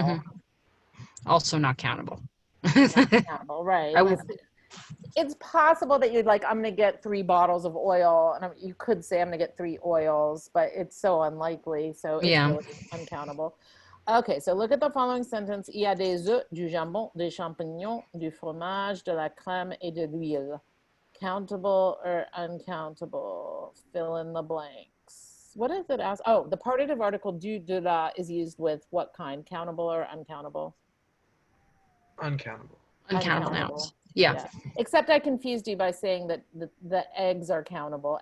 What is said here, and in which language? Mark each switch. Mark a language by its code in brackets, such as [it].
[en] Mhm. Also not countable. Not countable, right. I would- It's possible that you'd like, I'm going to get 3 bottles of oil. And you could say I'm going to get 3 oils, but it's so unlikely. So it's Yeah. really uncountable. Okay, so look at the following sentence. [fr] Il y a des œufs, du jambon, des champignons, du fromage, de la crème et de l'huile. [en] Countable or uncountable? Fill in the blanks. What does it ask? Oh, the partitive article du, de la is used with what kind? Countable or uncountable? Uncountable. Uncountable nouns. Yeah. Except I confused you by saying that the eggs are countable.